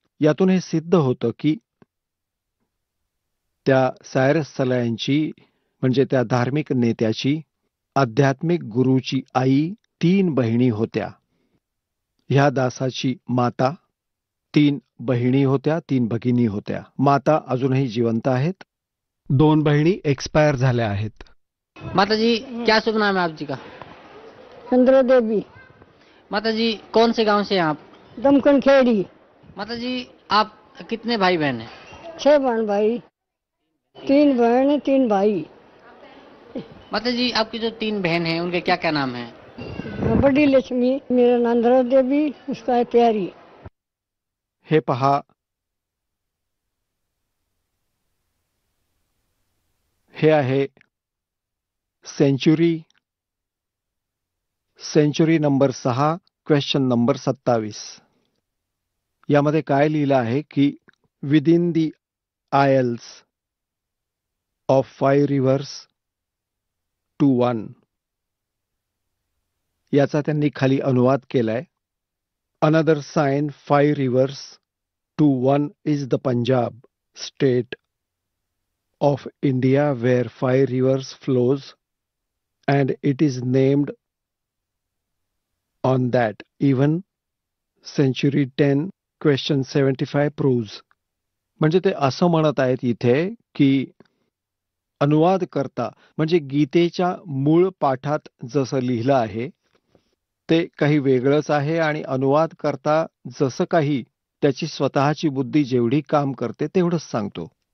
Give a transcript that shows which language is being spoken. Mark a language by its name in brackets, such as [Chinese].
[Marathi] यातून हे सिद्ध होतं की त्या सायरस सलायनची म्हणजे त्या धार्मिक नेत्याची आध्यात्मिक गुरुची आई 3 बहिणी होत्या. ह्या दासाची माता, 3 बहिणी होत्या, 3 भगिनी होत्या. माता अजूनही जिवंत आहेत. 2 बहिणी एक्सपायर झाल्या आहेत. [Hindi] माता जी क्या शुभ नाम है आप जी का? चंद्र देवी, माता जी कौन से गांव से हैं आप? दमकन खेड़ी। माता जी आप कितने भाई बहन हैं? 6 बहन भाई, 3 बहन 3 भाई। माता जी आपकी जो 3 बहन हैं उनके क्या क्या नाम हैं? बड़ी लक्ष्मी, मेरा नाम चंद्र देवी, उसका है प्यारी। [Marathi] हे पहा, हे आहे सेंचुरी नंबर 6, क्वेश्चन नंबर 27. यामध्ये काय लिहिलं आहे की [English] Within the isles of 5 rivers to 1. [Marathi] याचा त्यांनी खाली अनुवाद केलाय. [English] Another sign 5 rivers to 1 is the Punjab state of India where 5 rivers flows and it is named on that. Even century 10 question 75 proves. [Marathi] म्हणजे ते असं म्हणत आहेत इथे की अनुवाद करता म्हणजे गीतेच्या मूळ पाठात जसं लिहिलं आहे ते काही वेगळंच आहे आणि अनुवाद करता जसं काही त्याची स्वतःची बुद्धी जेवढी काम करते तेवढंच सांगतो.